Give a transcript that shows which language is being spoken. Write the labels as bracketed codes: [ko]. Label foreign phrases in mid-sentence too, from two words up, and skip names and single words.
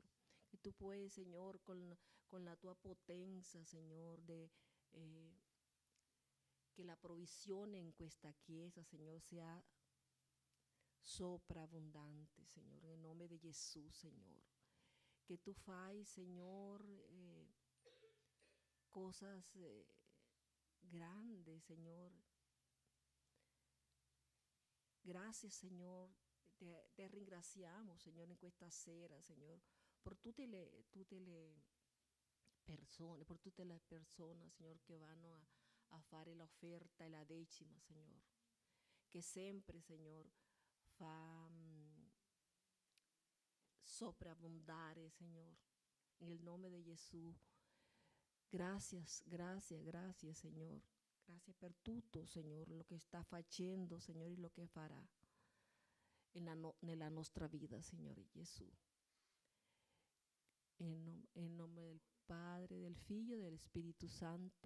[it] Che tu puoi, Signore, con la tua potenza, Signore, che la provvisione in questa chiesa, Signore, sia sovrabbondante, Signore, nel nome di Gesù, Signore. Che tu fai, Signore, [es] cosas grandes, Señor. Gracias, Señor. [it] Te ringraziamo, Signore, in questa sera, Signore, per tutte le persone, Signore, che vanno a fare l'offerta e la decima, Signore. Che sempre, Signore, fa sovrabbondare, Signore, nel nome di Gesù. [es] Gracias, Señor. Gracias por tutto, Señor, lo que está facendo, Señor, y lo que fará [it] nella nostra vita, Signore Gesù. En nome del Padre, del Figlio e del Spirito Santo.